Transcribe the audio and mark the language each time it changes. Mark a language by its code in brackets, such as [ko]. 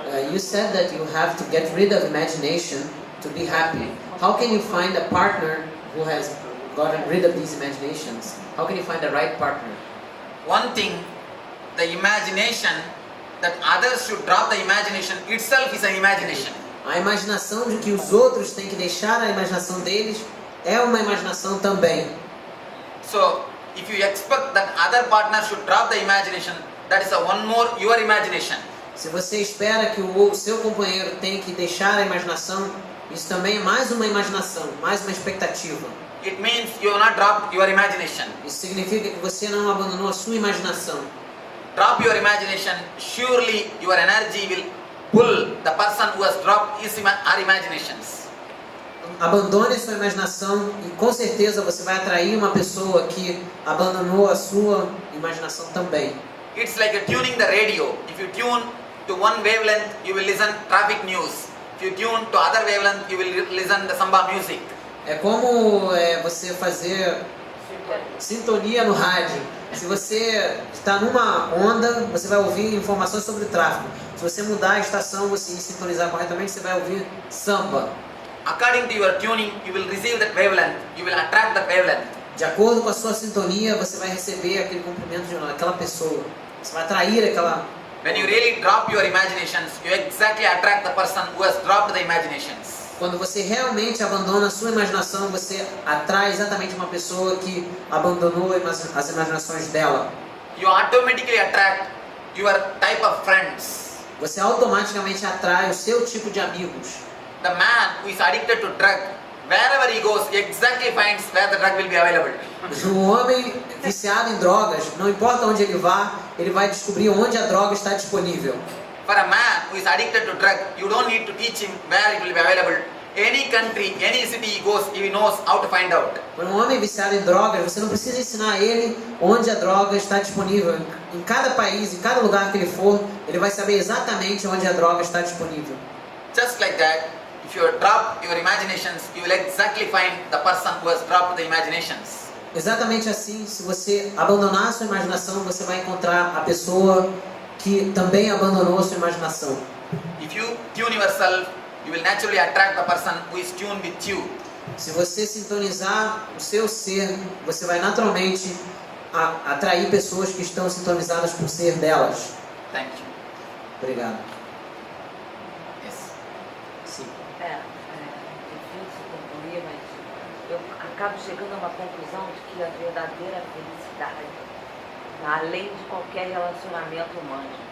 [en] You said that you have to get rid of imagination to be happy. How can you find a partner who has gotten rid of these imaginations? How can you find the right partner? One thing, the imagination that others should drop the imagination itself is an imagination. [pt] A imaginação de que os outros têm que deixar a imaginação deles é uma imaginação também. [en] So, if you expect that other partner should drop the imagination, that is a one more your imagination. [pt] Se você espera que o seu companheiro tenha que deixar a imaginação, isso também é mais uma imaginação, mais uma expectativa. [en] It means you have not dropped your imagination. [pt] Isso significa que você não abandonou a sua imaginação. [en] Drop your imagination, surely your energy will pull the person who has dropped his her imaginations. [pt] Abandone a sua imaginação e com certeza você vai atrair uma pessoa que abandonou a sua imaginação também. [en] It's like tuning the radio. If you tune to one wavelength, you will listen traffic news. If you tune to other wavelength, you will listen the samba music. [pt] É como você fazer sintonia no rádio. Se você está numa onda, você vai ouvir informações sobre tráfego. Se você mudar a estação, você sintonizar corretamente, você vai ouvir samba. [en] According to your tuning, you will receive that wavelength. You will attract that wavelength. [pt] De acordo com a sua sintonia, você vai receber aquele comprimento de aquela pessoa. Você vai atrair aquela... [en] When you really drop your imaginations, you exactly attract the person who has dropped the imaginations. [pt] Quando você realmente abandona a sua imaginação, você atrai exatamente uma pessoa que abandonou as imaginações dela. [en] You automatically attract your type of friends. [pt] Você automaticamente atrai o seu tipo de amigos. [en] The man who is addicted to drug, wherever he goes, he exactly finds where the drug will be available. [pt] O homem viciado em drogas, não importa onde ele vá, ele vai descobrir onde a droga está disponível. [en] For a man who is addicted to drug, you don't need to teach him where it will be available. Any country, any city he goes, he knows how to find out. [pt] Para um homem viciado em drogas, você não precisa ensinar ele onde a droga está disponível. Em cada país, em cada lugar que ele for, ele vai saber exatamente onde a droga está disponível. [en] Just like that, if you drop your imaginations, you will exactly find the person who has dropped the imaginations. [pt] Exatamente assim, se você abandonar a sua imaginação, você vai encontrar a pessoa que também abandonou a sua imaginação. [en] If you tune yourself, you will naturally attract the person who is tuned with you. [pt] Se você sintonizar o seu ser, você vai naturalmente atrair pessoas que estão sintonizadas com o ser delas. [en] Thank you. [pt] Obrigado. [en] Yes. [pt] Sim. É difícil concluir, mas eu acabo chegando a uma conclusão de que a verdadeira felicidade está além de qualquer relacionamento humano.